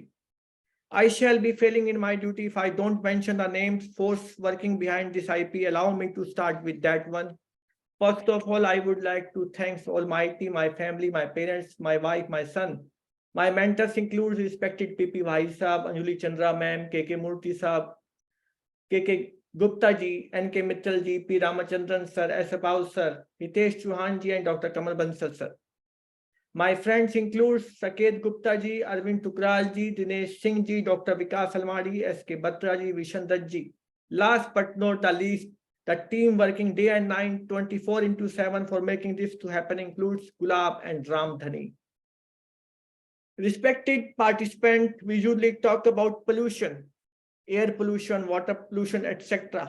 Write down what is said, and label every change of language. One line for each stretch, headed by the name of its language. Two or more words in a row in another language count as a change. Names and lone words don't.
English: I shall be failing in my duty if I don't mention the names, force working behind this IP. Allow me to start with that one. First of all, I would like to thank Almighty, my family, my parents, my wife, my son. My mentors include respected PP Bhai Sahab, Anjali Chandra ma'am, KK Murthy Sahab, KK Gupta ji, NK Mittal ji, P Ramachandran sir, S. Abao sir, Hitesh Chauhan ji, and Dr. Kamal Bansal sir. My friends include Saket Gupta ji, Arvind Tukral ji, Dinesh Singh ji, Dr. Vikas Almadi, S.K. Batra ji, Vishandat ji. Last but not the least, the team working day and night, 24/7 for making this to happen includes Gulab and Ram Dhani. Respected participant, we usually talk about pollution, air pollution, water pollution, etc.